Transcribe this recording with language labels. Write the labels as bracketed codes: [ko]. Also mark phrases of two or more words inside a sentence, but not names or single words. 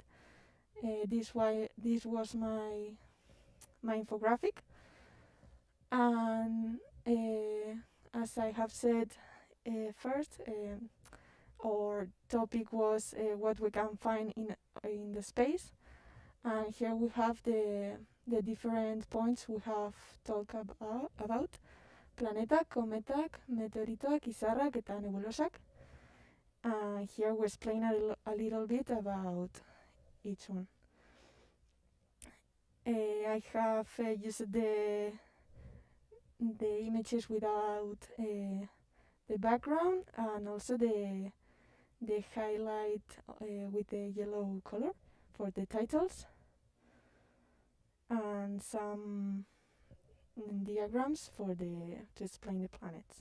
[en] This was my infographic, and as I have said first, our topic was what we can find in the space, and here we have the different points we have talked about: [eu] planetak, kometak, meteoritoak, izarrak, eta nebulosak. [en] Here we explain a little bit about each one. I have used the images without the background, and also the highlight with the yellow color for the titles, and some diagrams to explain the planets.